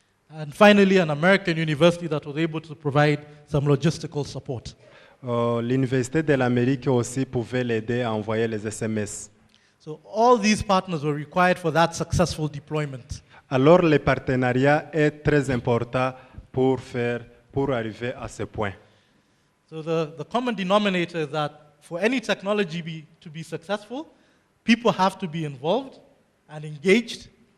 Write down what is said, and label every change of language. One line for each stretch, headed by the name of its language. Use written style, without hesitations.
English: And finally, an American university that was able to provide some logistical support.
French: L'Université de l'Amérique aussi pouvait l'aider à envoyer les SMS.
English: So all these partners were required for that successful deployment.
French: Alors le partenariat est très important pour arriver à ce point.
English: So the common denominator is that for any technology to be successful, people have to be involved and engaged.